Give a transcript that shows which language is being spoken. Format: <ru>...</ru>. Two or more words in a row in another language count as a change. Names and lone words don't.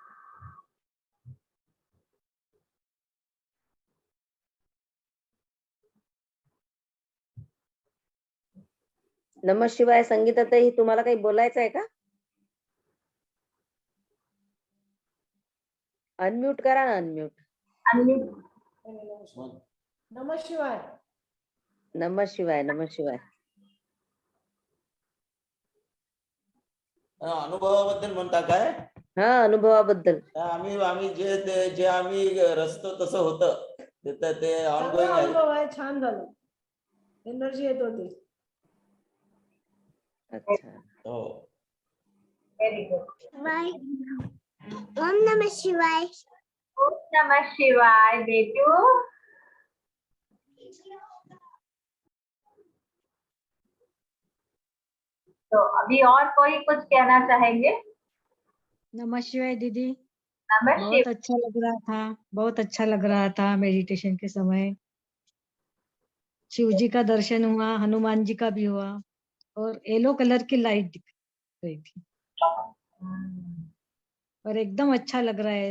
<sa>नमः शिवाय.</sa> <mr>संगीताताई, तुम्हाला काही बोलायचं आहे का? अनम्यूट करा ना, अनम्यूट.</mr> <sa>नमः शिवाय. नमः शिवाय. नमः शिवाय.</sa> <mr>अनुभवाबद्दल म्हणता काय? हा, अनुभवाबद्दल. आम्ही जे आम्ही रचतो तसं होतं ते ऑनगोइंग आहे. अनुभव आहे, छान झालं, एनर्जी येत होती. अच्छा. हो.</mr> <en>very good.</en> <sa>ओम नमः शिवाय. ओम नमः शिवाय बेटू।</sa> <hi>तो अभी और कोई कुछ कहना चाहेंगे?</hi> <sa>नमः शिवाय दीदी. नमः</sa> <hi>बहुत</hi> <sa>शिवाय।</sa> <hi>अच्छा लग रहा था, बहुत अच्छा लग रहा था मेडिटेशन के समय. शिव जी का दर्शन हुआ, हनुमान जी का भी हुआ, और</hi> <en>yellow colour</en> <hi>की लाइट दिख रही थी और एकदम अच्छा लग रहा है.</hi>